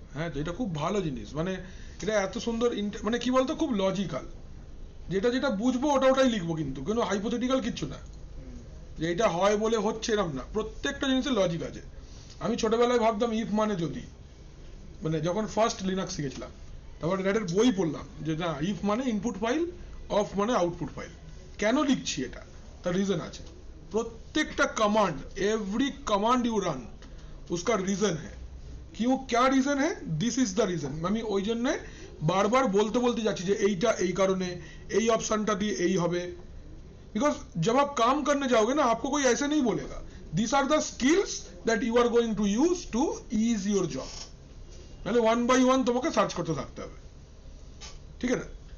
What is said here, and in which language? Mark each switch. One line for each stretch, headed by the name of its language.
Bangla: হ্যাঁ, তো এটা খুব ভালো জিনিস, মানে এটা এত সুন্দর মানে কি বলতো, খুব লজিক্যাল, যেটা যেটা বুঝবো ওটা ওটাই লিখবো, কিন্তু কোনো হাইপোথেটিক্যাল কিচ্ছু না, যে এটা হয় বলে হচ্ছে এরকম না, প্রত্যেকটা জিনিসের লজিক আছে। আমি ছোটবেলায় ভাবতাম ইফ মানে যদি, মানে যখন ফার্স্ট লিনাক্স শিখেছিলাম, তারপর র্যাডের বই পড়লাম যে না, ইফ মানে ইনপুট ফাইল, অফ মানে আউটপুট ফাইল। কেন লিখছি এটা, তার রিজন আছে।
Hindi: प्रत्येकटा command,
English: every command you run,
Hindi: उसका रीजन है, क्यों, क्या रीजन है,
English: This is the reason.
Bangla: আমি ওই জন্য বারবার বলতে বলতে যাচ্ছি যে এইটা এই কারণে, এই অপশনটা দিয়ে এই হবে,
Hindi: बिकॉज जब आप काम करने जाओगे ना, आपको कोई ऐसे नहीं बोलेगा
English: this are the skills that you are going to use to is your job,
Bangla: মানে ওয়ান বাই ওয়ান তোমাকে সার্চ করতে থাকতে হবে, ঠিক আছে না।